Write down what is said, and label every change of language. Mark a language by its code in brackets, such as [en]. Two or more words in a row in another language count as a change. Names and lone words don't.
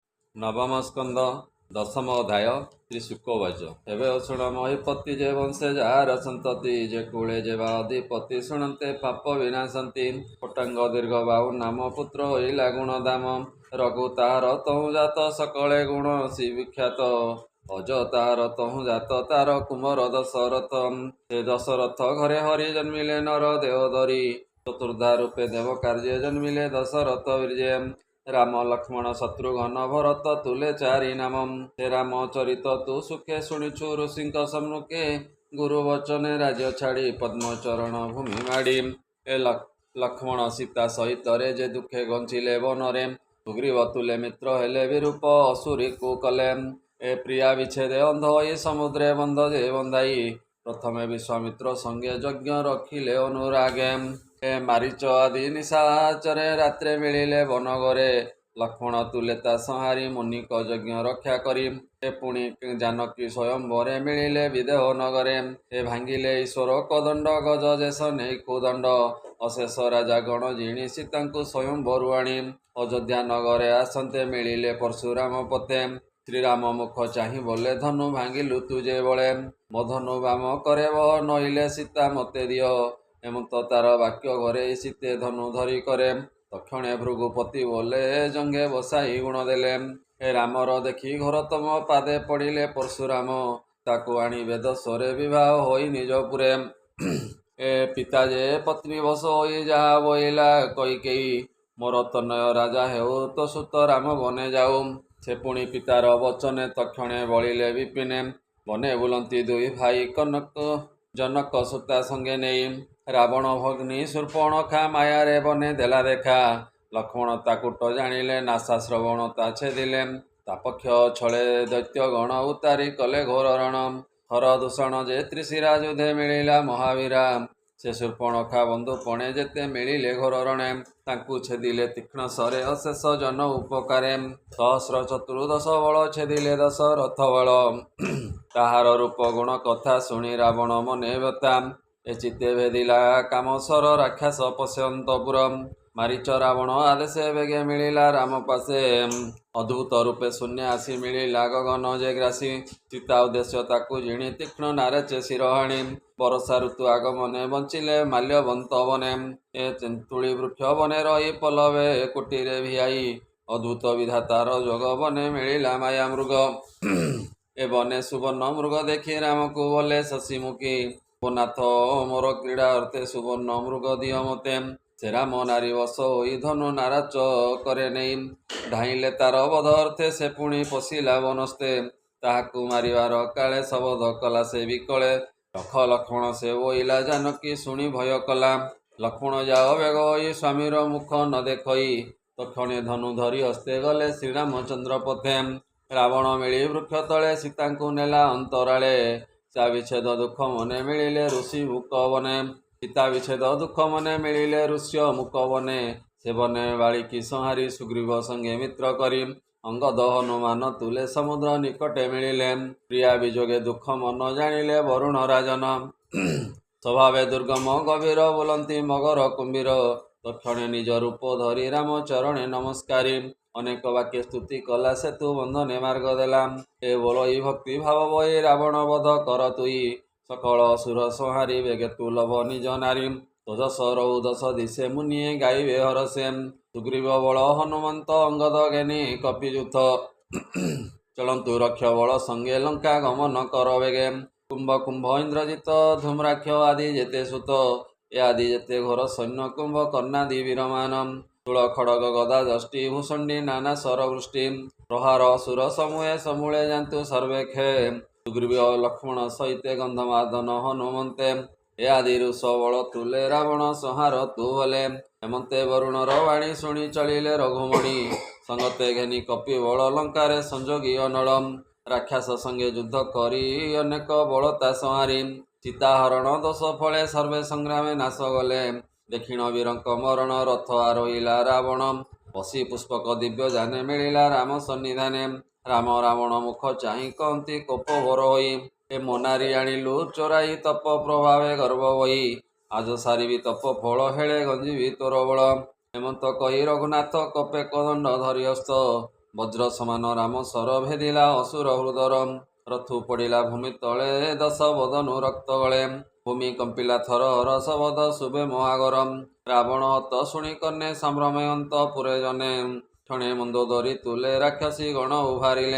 [or] ନବମ ସ୍କନ୍ଦ ଦଶମ ଅଧ୍ୟାୟ ଶ୍ରୀ ଶୁକୋବାଚ ଏବଂ ଶୁଣ ମହିପତି ଯେ ବଂଶେ ଯାର ସନ୍ତତି ଯେ କୂଳେ ଯେ ଅଧିପତି ଶୁଣନ୍ତେ ପାପ ବିନାଶନ୍ତି ପଟାଙ୍ଗ ଦୀର୍ଘ ବାହୁ ନାମ ପୁତ୍ର ହୋଇଲା ଗୁଣ ଦାମ ରଘୁ ତାର ତହୁ ଜାତ ସକଳେ ଗୁଣ ସୀ ବିଖ୍ୟାତ ଅଜ ତାର ତହୁ ଜାତ ତାର କୁମର ଦଶରଥ ସେ ଦଶରଥ ଘରେ ହରି ଜନ୍ମିଲେ ନର ଦେହ ଧରୀ ଚତୁର୍ଧା ରୂପେ ଦେବ କାର୍ଯ୍ୟ ଜନ୍ମିଲେ ଦଶରଥ ବୀର୍ଯ୍ୟ ରାମ ଲକ୍ଷ୍ମଣ ଶତ୍ରୁଘ୍ନ ଭରତ ତୁଲେ ଚାରି ନାମମ ହେ ରାମ ଚରିତ ତୁ ସୁଖେ ଶୁଣୁଛୁ ଋଷିଙ୍କ ସମ୍ମୁଖେ ଗୁରୁ ବଚନେ ରାଜ୍ୟ ଛାଡ଼ୀ ପଦ୍ମଚରଣ ଭୂମି ମାଡ଼ୀ ଏ ଲକ୍ଷ୍ମଣ ସୀତା ସହିତ ରେ ଯେ ଦୁଖେ ଗଂଚିଲେ ବନରେ ସୁଗ୍ରୀବ ତୁଲେ ମିତ୍ର ହେଲେ ବିରୂପ ଅସୁରୀ କୋ କଲେ ଏ ପ୍ରିୟା ବିଚ୍ଛେଦେ ଅନ୍ଧ ହୋଇ ସମୁଦ୍ରେ ବନ୍ଧ ଯେ ବନ୍ଧାଇ ପ୍ରଥମେ ବିଶ୍ୱାମିତ୍ର ସଙ୍ଗେ ଯଜ୍ଞ ରଖିଲେ ଅନୁରାଗେ ଏ ମାରୀଚ ଆଦି ନିଶାଚରେ ରାତ୍ରେ ମିଳିଲେ ବନଗରେ ଲକ୍ଷ୍ମଣ ତୁଲେ ତା ସଂହାରୀ ମୁନିକ ଯଜ୍ଞ ରକ୍ଷା କରୀ ଏ ପୁଣୀ ଜାନକୀ ସ୍ୱୟଂବରେ ମିଳିଲେ ବିଦେହ ନଗରେ ଏ ଭାଙ୍ଗିଲେ ଈଶ୍ୱର କଦଣ୍ଡ ଗଜ ଯେସ ନେଇ କୁଦଣ୍ଡ ଅଶେଷ ରାଜା ଗଣ ଜିଣୀ ସୀତାଙ୍କୁ ସ୍ୱୟଂବରୁ ଆଣୀ ଅଯୋଧ୍ୟା ନଗରେ ଆସନ୍ତେ ମିଳିଲେ ପରଶୁରାମ ପତେ ଶ୍ରୀରାମ ମୁଖ ଚାହି ବୋଲେ ଧନୁ ଭାଙ୍ଗିଲୁ ତୁଜେ ବଳେ ମୋ ଧନୁ ବାମ କରେ ବହ ନଇଲେ ସୀତା ମତେ ଦିୟୋ ହେମନ୍ତ ତାର ବାକ୍ୟ ଘରେ ସୀତେ ଧନୁ ଧରୀ କରେ ତକ୍ଷଣେ ଭୃଗୁପତି ବୋଲେ ଜଙ୍ଗେ ବସାଇ ଗୁଣ ଦେଲେ ହେ ରାମର ଦେଖୀ ଘର ତମ ପାଦେ ପଡ଼ିଲେ ପରଶୁରାମ ତାକୂ ଆନୀ ବେଦ ସ୍ୱରେ ବିବାହ ହୋଇ ନିଜପୁରେ ଏ ପିତା ଯେ ପତ୍ନୀ ବସ ହୋଇ ଯହା ବୋଇଲା କୈକେୟୀ ମୋର ତନୟ ରାଜା ହେଉ ତୋ ସୁତ ରାମ ବନେ ଯାଉ ସେ ପୁଣୀ ପିତାର ବଚନେ ତକ୍ଷଣେ ବଲିଲେ ବିପିନେ ବନେ ବୁଲନ୍ତୀ ଦୁଇ ଭାଇ କନକ ଜନକ ସୁତା ସଙ୍ଗେ ନେଇ ରାବଣ ଭଗ୍ନି ଶୂର୍ପଣଖା ମାୟାରେ ବନେ ଦେଲା ଦେଖା ଲକ୍ଷ୍ମଣ ତାକୁଟ ଜାଣିଲେ ନାସା ଶ୍ରବଣ ତା ଛେଦିଲେ ତାପକ୍ଷ ଛଳେ ଦୈତ୍ୟ ଗଣ ଉତାରୀ କଲେ ଘୋର ରଣ ହର ଦୂଷଣ ଯେ ତ୍ରିଶିରା ଯୁଧେ ମିଳିଲା ମହାବୀରା ସେ ଶୂର୍ପଣଖା ବନ୍ଧୁ ପଣେ ଯେତେ ମିଳିଲେ ଘୋର ରଣେ ତାଙ୍କୁ ଛେଦିଲେ ତୀକ୍ଷ୍ଣ ସରେ ଅଶେଷ ଜନ ଉପକାରେ ସହସ୍ର ଚତୁର୍ଦଶ ବଳ ଛେଦିଲେ ଦଶରଥ ବଳ ତାହାର ରୂପ ଗୁଣ କଥା ଶୁଣୀ ରାବଣ ମନେ ବ୍ୟଥା ଏ ଚିତ୍ତେ ଭେଦିଲା କାମସର ରାକ୍ଷସ ପଶ୍ୟନ୍ତପୁରମ ମାରୀଚ ରାବଣ ଆଦେଶେ ବେଗେ ମିଳିଲା ରାମ ପାସେ ଅଦ୍ଭୁତ ରୂପେ ଶୂନ୍ୟ ଆସୀ ମିଳିଲା ଗଗନ ଯେ ଗ୍ରାସୀ ସୀତା ଉଦ୍ଦେଶ୍ୟ ତାକୂ ଜିଣୀ ତୀକ୍ଷ୍ଣ ନାରେଚେ ଶିରହାଣୀ ବରସା ଋତୁ ଆଗମନେ ବଞ୍ଚିଲେ ମାଲ୍ୟବନ୍ତ ବନେ ଏ ତେନ୍ତୁଳୀ ବୃକ୍ଷ ବନେ ରହି ପଲବେ କୁଟୀରେ ଭିୟାଇ ଅଦ୍ଭୁତ ବିଧାତାର ଯୋଗ ବନେ ମିଳିଲା ମାୟା ମୃଗ ଏ ବନେ ସୁବର୍ଣ୍ଣ ମୃଗ ଦେଖୀ ରାମ କୋ ବୋଲେ ଶଶିମୁଖୀ ନାଥ ମୋର କ୍ରୀଡ଼ା ଅର୍ଥେ ସୁବର୍ଣ୍ଣ ମୃଗ ଦିୟ ମତେ ସେ ରାମ ନାରୀ ବଶ ହୋଇ ଧନୁ ନାରାଚ କରେ ନହିଁ ଢାଈଲେ ତାର ବଧ ଅର୍ଥେ ସେ ପୁଣୀ ପଶିଲା ବନସ୍ତେ ତାହାକୁ ମାରିବାର କାଳେ ଶବଦ କଲା ସେ ବିକଳେ ରଖ ଲକ୍ଷ୍ମଣ ସେ ବୋଇଲା ଜାନକୀ ଶୁଣୀ ଭୟ କଲା ଲକ୍ଷ୍ମଣ ଯାଓ ବେଗ ହୋଇ ସ୍ୱାମୀର ମୁଖ ନ ଦେଖଈ ତକ୍ଷଣେ ଧନୁ ଧରୀ ହସ୍ତେ ଗଲେ ଶ୍ରୀରାମଚନ୍ଦ୍ର ପଥେ ରାବଣ ମିଳି ବୃକ୍ଷ ତଳେ ସୀତାଙ୍କୁ ନେଲା ଅନ୍ତରାଳେ ସା ବିଚ୍ଛେଦ ଦୁଖ ମନେ ମିଳିଲେ ଋଷି ମୁକ ବନେ ସୀତା ବିଚ୍ଛେଦ ଦୁଖ ମନେ ମିଳିଲେ ଋଷ୍ୟ ମୁକ ବନେ ସେ ବନେ ବାଳିକୀ ସଂହାରୀ ସୁଗ୍ରୀବ ସଙ୍ଗେ ମିତ୍ର କରୀ ଅଙ୍ଗଦ ହନୁମାନ ତୁଲେ ସମୁଦ୍ର ନିକଟେ ମିଳିଲେ ପ୍ରିୟା ବିଯୋଗେ ଦୁଖ ମନ ଜାଣିଲେ ବରୁଣ ରାଜନ ସ୍ୱଭାବେ ଦୁର୍ଗମ ଗଭୀର ବୋଲନ୍ତୀ ମଗର କୁମ୍ଭୀର ତକ୍ଷଣେ ନିଜ ରୂପ ଧରୀ ରାମ ଚରଣେ ନମସ୍କାରୀ ଅନେକ ବାକ୍ୟ ସ୍ତୁତି କଲା ସେତୁ ବନ୍ଧନେ ମାର୍ଗ ଦେଲା ଏ ବୋଲଇ ଭକ୍ତି ଭାବ ବଇ ରାବଣ ବଧ କର ତୁଇ ସକଳ ଅସୁର ସଂହାରୀ ବେଗେ ତୁ ଲଭ ନିଜ ନାରୀ ତୋଜସ ରୌଦସ ଦିଶେ ମୁନିଏ ଗାଇବେ ହରସେ ସୁଗ୍ରୀବ ବଳ ହନୁମନ୍ତ ଅଙ୍ଗଦ ଜ୍ଞାନୀ କପିୟୁଥ ଚଳନ୍ତୁ ରକ୍ଷ ବଳ ସଙ୍ଗେ ଲଙ୍କା ଗମନ କର ବେଗେ କୁମ୍ଭ କୁମ୍ଭ ଇନ୍ଦ୍ରଜିତ ଧୂମ୍ରାକ୍ଷ ଆଦି ଯେତେ ସୁତ ଏ ଆଦି ଯେତେ ଘୋର ସୈନ୍ୟ କୁମ୍ଭ କର୍ଣ୍ଣାଦି ବୀରମାନ ତୁଲ ଖଡ଼ଗ ଗଦା ଦଷ୍ଟି ଭୂଷଣ୍ଡୀ ନାନା ସରବୃଷ୍ଟି ପ୍ରହାର ଅସୁର ସମୂହେ ସମୂଳେ ଯାତୁ ସର୍ବେ ଖେ ସୁଗ୍ରୀବ ଲକ୍ଷ୍ମଣ ସହିତେ ଗନ୍ଧମାଦନ ହନୁମନ୍ତେ ଏ ଆଦି ଋଷ ବଳ ତୁଲେ ରାବଣ ସଂହାର ତୁ ଭଲେ ହେମନ୍ତେ ବରୁଣର ବାଣୀ ଶୁଣୀ ଚଳିଲେ ରଘୁମଣି ସଙ୍ଗତେ ଘେନୀ କପି ବଳ ଲଙ୍କାରେ ସଞ୍ଜୋଗୀ ଅନଡ଼ମ ରାକ୍ଷସ ସଙ୍ଗେ ଯୁଦ୍ଧ କରୀ ଅନେକ ବଳତା ସଂହାରୀ ସୀତାହରଣ ଦୋଷ ଫଳେ ସର୍ବେ ସଂଗ୍ରାମେ ନାଶ ଗଲେ ଦକ୍ଷିଣ ବୀରଙ୍କ ମରଣ ରଥ ଆରୋହିଲା ରାବଣ ପଶୀ ପୁଷ୍ପକ ଦିବ୍ୟ ଜାନେ ମିଳିଲା ରାମ ସନ୍ନିଧାନେ ରାମ ରାବଣ ମୁଖ ଚାହି କହତୀ କୋପ ଭୋର ହୋଇ ଏ ମୋନାରୀ ଆନିଲୁ ଚୋରାଇ ତପ ପ୍ରଭାବେ ଗର୍ଭ ହୋଇ ଆଜ ସାରିବୀ ତପ ଫଳ ହେଲେ ଗଞ୍ଜୀବୀ ତୋର ବଳ ହେମନ୍ତ କହି ରଘୁନାଥ କପେ କଦଣ୍ଡ ଧରୀ ହସ୍ତ ବଜ୍ର ସମାନ ରାମ ସର ଭେଦିଲା ଅସୁର ହୃଦର। ରଥୁ ପଡ଼ିଲା ଭୂମି ତଳେ 10 ବଦନୁ ରକ୍ତ ଗଳେ। ଭୂମି କମ୍ପିଲା ଥର ରସବଦ ଶୁଭେ ମହାଗରମ। ରାବଣ ହତ ଶୁଣି କର୍ଣ୍ଣେ ସମ୍ଭ୍ରମୟନ୍ତ ପୁରେ ଜନେ। କ୍ଷଣେ ମନ୍ଦୋଦରୀ ତୁଲେ ରାକ୍ଷସୀ ଗଣ ଉଭାରିଲେ।